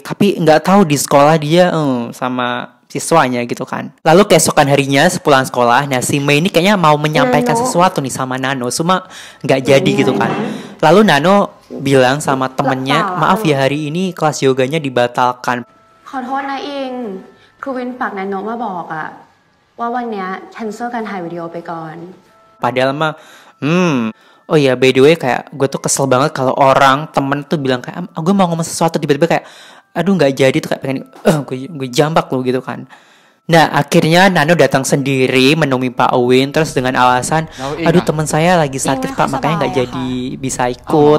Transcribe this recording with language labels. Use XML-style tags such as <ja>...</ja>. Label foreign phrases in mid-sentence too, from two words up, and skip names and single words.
<id>Tapi nggak tahu di sekolah dia sama siswanya gitu kan. Lalu keesokan harinya sepulang sekolah, nah si Mei ini kayaknya mau menyampaikan sesuatu nih sama Nano, cuma nggak jadi gitu kan. Lalu Nano bilang sama temennya, maaf ya hari ini kelas yoganya dibatalkan.</id> <th>ขอโทษนะอิงครูวินฝากนันโนะมาบอกอะว่าวันเนี้ยแคนเซิลการถ่ายวิดีโอไปก่อน</th> <id>Padahal mah, oh ya</id> <en>by the way</en> <id>kayak gue tuh kesel banget kalau orang temen tuh bilang kayak, gue mau ngomong sesuatu tiba-tiba kayak, aduh nggak jadi tuh kayak pengen, gue jambak lo gitu kan. Nah akhirnya Nano datang sendiri menemui Pak Win terus dengan alasan, aduh teman saya lagi sakit Pak makanya nggak jadi bisa ikut.</id>